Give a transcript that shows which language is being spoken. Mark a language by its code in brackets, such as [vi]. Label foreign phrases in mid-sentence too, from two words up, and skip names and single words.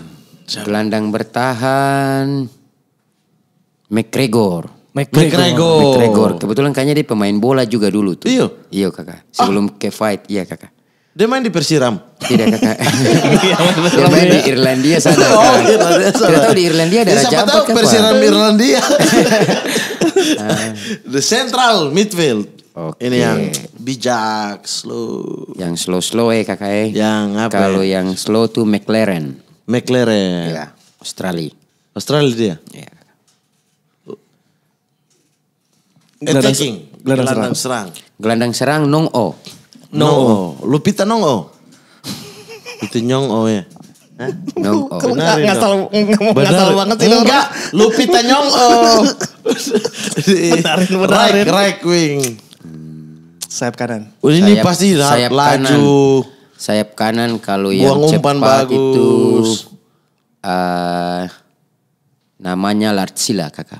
[id] Gelandang bertahan McGregor. Kebetulan kayaknya dia pemain bola juga dulu tuh. Iya kakak. Sebelum ke fight, iya kakak. Dia main di Persiram. Tidak kakak. Dia main di Irlandia sana. Tidak tahu di Irlandia ada raja apa kakak. Persiram Irlandia. [en] The central midfield. [id] Oke. Ini yang bijak, slow. Yang slow kakak Yang apa? Kalau yang slow tuh McLaren. McLaren. Ya, Australia. Australia dia. Ya. Attacking. Gelandang serang. Gelandang serang Nong O. No. Lupita Nong O. Itu Nyong O ya. Hah? Nong O. Benarin Ngasal dong. ngasal banget sih. Enggak, Lupita Nyong O. Benarin. [en] Right wing. [id] Sayap kanan. Ini pasti sayap laju. Sayap kanan kalau yang Buang umpan cepat bagus. itu namanya Lartsila kakak.